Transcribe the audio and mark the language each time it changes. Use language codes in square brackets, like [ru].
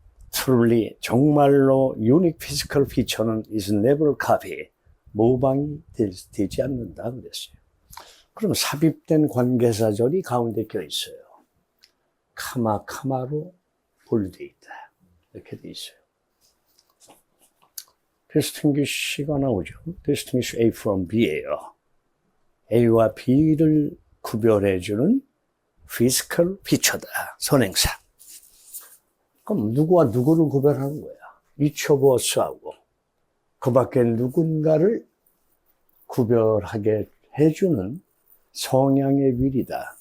[en] truly, [ko] 정말로 [en] unique physical feature는 is never copy. [ko] 모방이 되지 않는다 그랬어요. 그럼 삽입된 관계사절이 가운데 껴 있어요. 카마로 분류되어 있다. 이렇게 되어 있어요. distinguish가 나오죠. [en] distinguish A from B예요. [ko] A와 B를 구별해주는 physical feature다. 선행사. 그럼 누구와 누구를 구별하는 거야? each of us하고 그 밖에 누군가를 구별하게 해주는 성향의 미리다.